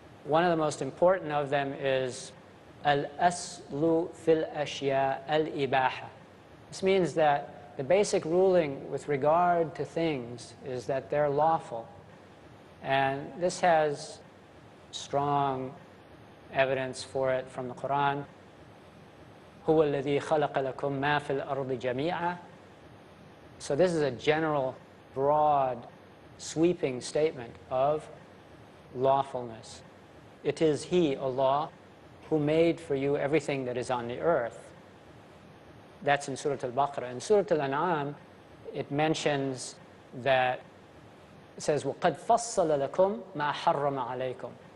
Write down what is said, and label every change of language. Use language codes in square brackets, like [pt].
[en] One of the most important of them is [ar] al-aslu fil ashya al-ibaha. [en] This means that the basic ruling with regard to things is that they're lawful. And this has strong evidence for it from the Quran. [ar] هو الذي خلق لكم ما في الأرض جميعا. [en] So this is a general, broad, sweeping statement of lawfulness. It is He, Allah, who made for you everything that is on the earth. That's in Surah Al-Baqarah. In Surah Al-An'am, it mentions that, it says, [ar] وَقَدْ فَصَّلَ لَكُمْ مَا حَرَّمَ عَلَيْكُمْ.